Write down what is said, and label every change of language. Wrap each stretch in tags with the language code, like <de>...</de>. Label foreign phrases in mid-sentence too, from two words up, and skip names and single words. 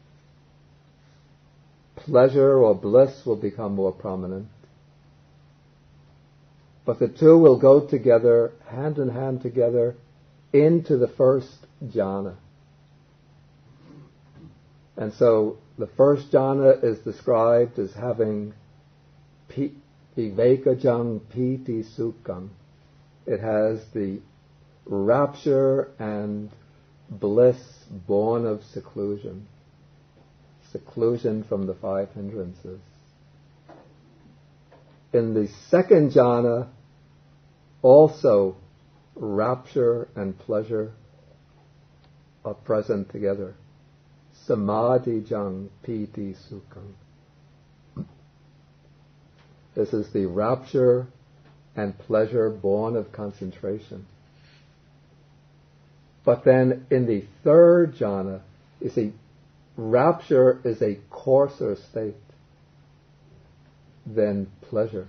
<en>Pleasure or bliss will become more prominent. But the two will go together, hand in hand together, into the first jhana. And so the first jhana is described as having</en> <pi>vivekajang piti sukham.</pi> <en>It has the rapture and bliss born of seclusion from the five hindrances. In the second jhana, also rapture and pleasure are present together.</en> <pi>Samadhijang piti sukham.</pi> <en>This is the rapture and pleasure born of concentration. But then in the third jhana, you see, rapture is a coarser state than pleasure.</en>